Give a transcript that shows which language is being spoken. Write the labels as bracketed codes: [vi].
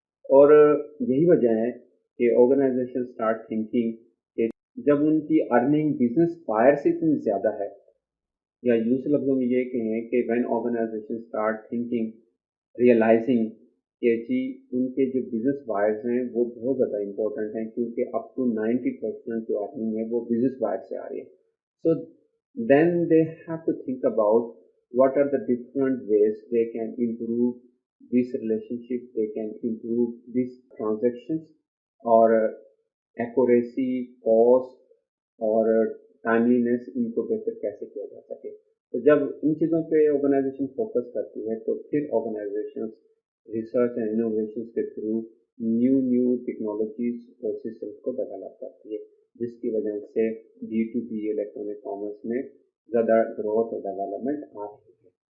[hi] और यही वजह है कि [en] organisation start thinking [hi] कि जब उनकी अर्निंग बिजनेस बायर से इतनी ज़्यादा है, या दूसरे लफ्ज़ों में ये कहें कि [en] when organisation start thinking realising [hi] कि जी उनके जो बिजनेस बायर्स हैं वो बहुत ज़्यादा इंपॉर्टेंट हैं, क्योंकि अप टू 90% जो अर्निंग है वो बिजनेस बायर से आ रही है। [en] so then they have to think about what are the different ways they can improve this relationship, they can improve these transactions, [hi] और accuracy, cost और टाइमलीनेस इनको बेहतर कैसे किया जा सके। तो जब इन चीज़ों पे ऑर्गेनाइजेशन फोकस करती है तो फिर ऑर्गेनाइजेशन रिसर्च एंड इनोवेशन के थ्रू न्यू टेक्नोलॉजीज और सिस्टम्स को डेवलप करती है, जिसकी वजह से B2B इलेक्ट्रॉनिक कॉमर्स में ज़्यादा ग्रोथ और डेवलपमेंट आ रही है।